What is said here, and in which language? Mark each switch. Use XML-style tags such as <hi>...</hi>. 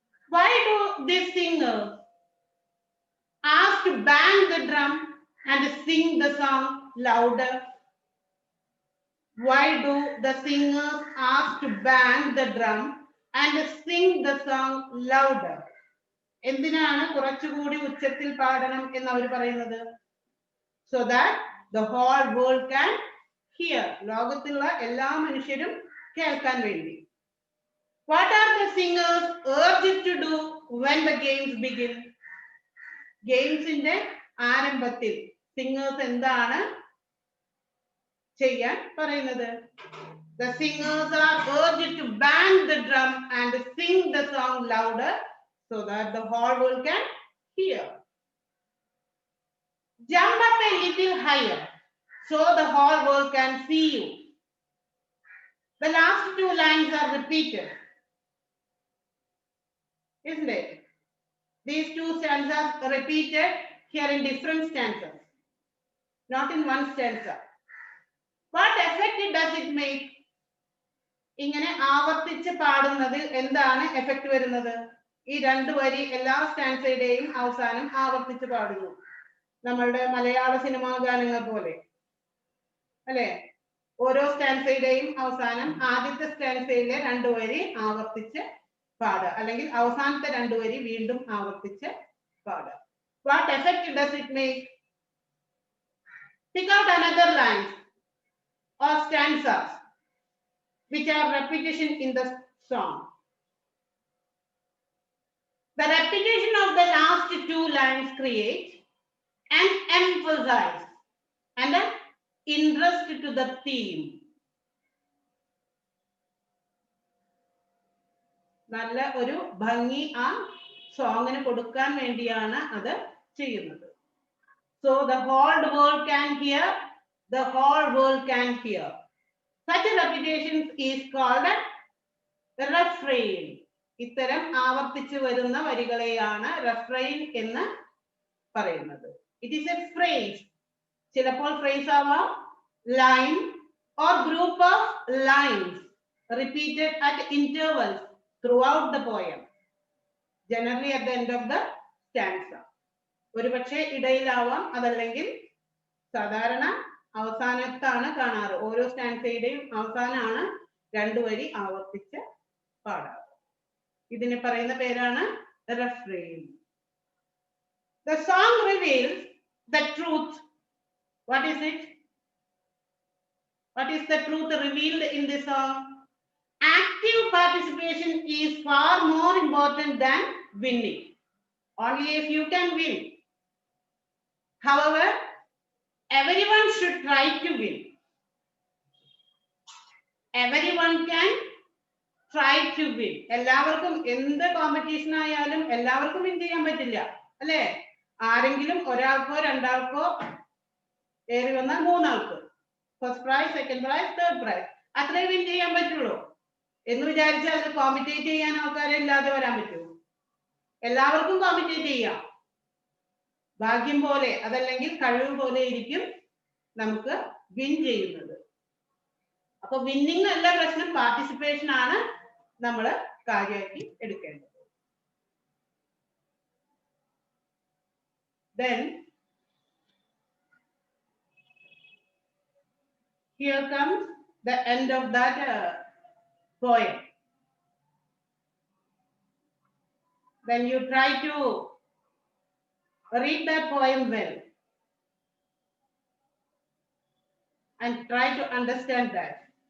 <en>Why do these singers ask to bang the drum and sing the song louder? Why do the singers ask to bang the drum and sing the song louder?</en> <ml>എന്തിനാണ് കുറച്ചുകൂടി ഉച്ചത്തിൽ പാടണം എന്ന് അവർ പറയുന്നത്?</ml> <en>So that the whole world can hear.</en> <ml>ലോകത്തുള്ള എല്ലാ മനുഷ്യരും കേൾക്കാൻ വേണ്ടി.</ml> <en>What are the singers urged to do when the games begin?</en> <ml>ഗെയിംസിന്റെ ആരംഭത്തിൽ സിംഗേഴ്സ് എന്താണ് ചെയ്യാൻ പറയുന്നത്?</ml> <en>The singers are urged to bang the drum and sing the song louder so that the whole world can hear. Jump up a little higher so the whole world can see you. The last 2 lines are repeated, isn't it? These 2 stanzas are repeated here in different stanzas, not in one stanza. What effect does it make?</en> <ml>ഇങ്ങനെ ആവർത്തിച്ച് പാടുന്നതിൽ എന്താണ് effect വരുന്നത്? ഈ 2 വരി എല്ലാ സ്റ്റാൻസയുടെയും അവസാനം ആവർത്തിച്ച് പാടുന്നു. നമ്മളുടെ മലയാള സിനിമാ ഗാനങ്ങൾ പോലെ അല്ലെ? ഓരോ സ്റ്റാൻസയുടെയും അവസാനം ആദ്യത്തെ സ്റ്റാൻസയിലെ 2 വരി ആവർത്തിച്ച് പാടുക, അല്ലെങ്കിൽ അവസാനത്തെ 2 വരി വീണ്ടും ആവർത്തിച്ച് പാടുക.</ml> <en>What effect does it make? Pick out another lines or stanzas which are repetition in the song. The repetition of the last 2 lines creates an emphasis and an interest to the theme.</en> <ml>നല്ല ഒരു ഭംഗി ആ സോങ്ങിന് കൊടുക്കാൻ വേണ്ടിയാണ് അത് ചെയ്യുന്നത്.</ml> <en>So the whole world can hear, the whole world can hear. Such a repetition is called a refrain.</en> <ml>ഇത്തരം ആവർത്തിച്ചു വരുന്ന വരികളെയാണ് refrain എന്ന് പറയുന്നത്.</ml> <en>It is a phrase.</en> <ml>ചിലപ്പോൾ phrase ആവാം,</ml> <en>line or group of lines repeated at intervals throughout the poem. Generally at the end of the stanza.</en> <ml>ഒരുപക്ഷെ ഇടയിലാവാം, അതല്ലെങ്കിൽ സാധാരണ അവസാനത്താണ് കാണാറ്. ഓരോ സ്റ്റാൻസയുടെയും അവസാനമാണ് രണ്ടു വരി ആവർത്തിച്ച് പാടാറ്. ഇതിനെ പറയുന്ന പേരാണ് refrain.</ml> <en>The song reveals the truth. What is it? What is the truth revealed in the song? Active participation is far more important than winning. Only if you can win. However, everyone should try to win. Everyone can try to win.</en> <ml>എല്ലാവർക്കും എന്ത് competition ആയാലും എല്ലാവർക്കും win ചെയ്യാൻ പറ്റില്ല, അല്ലേ? ആരെങ്കിലും ഒരാൾക്കോ രണ്ടാൾക്കോ ഏറി വന്നാൽ മൂന്നാൾക്ക് first prize, second prize, third prize അത്രേ വിൻ ചെയ്യാൻ പറ്റുള്ളൂ എന്ന് വിചാരിച്ചാൽ അത് കോമ്പറ്റേറ്റ് ചെയ്യാൻ ആൾക്കാരെ ഇല്ലാതെ വരാൻ പറ്റുമോ? എല്ലാവർക്കും കോമ്പറ്റേറ്റ് ചെയ്യാം. ഭാഗ്യം പോലെ അതല്ലെങ്കിൽ കഴിവ് പോലെ ഇരിക്കും നമുക്ക് വിൻ ചെയ്യുന്നത്. അപ്പൊ വിന്നിങ് അല്ല പ്രശ്നം, പാർട്ടിസിപ്പേഷൻ ആണ് നമ്മൾ കാര്യമാക്കി എടുക്കേണ്ടത്.</ml> <en>Then here comes the end of that poem. Then you try to read that poem well and try to understand that.</en>